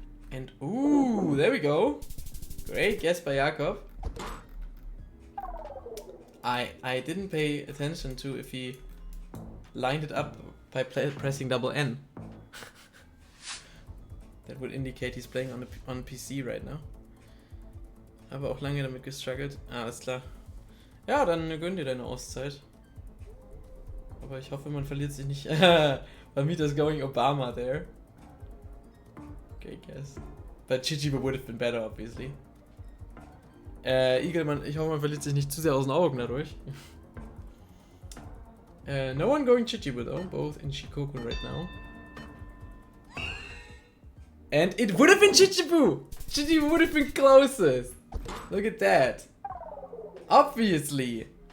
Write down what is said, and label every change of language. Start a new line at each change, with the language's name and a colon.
English: And ooh, there we go. Great guess by Jakob. I didn't pay attention to if he lined it up by pressing double N. That would indicate he's playing on PC right now.
German: Aber auch lange damit gestruggelt. Alles klar. Ja, dann gönn dir deine Auszeit. Aber ich hoffe, man verliert sich nicht.
English: Palmita's going Obama there. Okay, guess. But Chichibu would have been better, obviously.
German: Igelmann, ich hoffe, man verliert sich nicht zu sehr aus den Augen dadurch.
English: No one going Chichibu though, both in Shikoku right now. And it would have been Chichibu! Chichibu would have been closest! Look at that. Obviously.